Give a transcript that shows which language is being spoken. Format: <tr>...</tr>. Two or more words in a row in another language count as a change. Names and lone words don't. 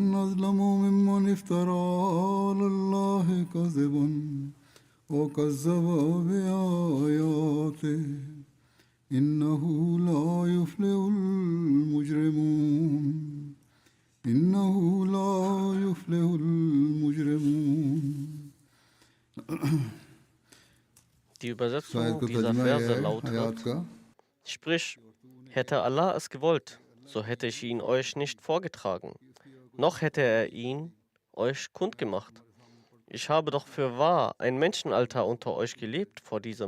<ar>أظلم ممن افترى على الله كذبا وكذب بآياته إنه لا يفلح المجرمون.</ar> <de>Die Übersetzung dieser Verse lautet: Sprich, hätte Allah es gewollt, so hätte ich ihn euch nicht vorgetragen, noch hätte er ihn euch kundgemacht. Ich habe doch für wahr ein Menschenalter unter euch gelebt vor diesem.</de>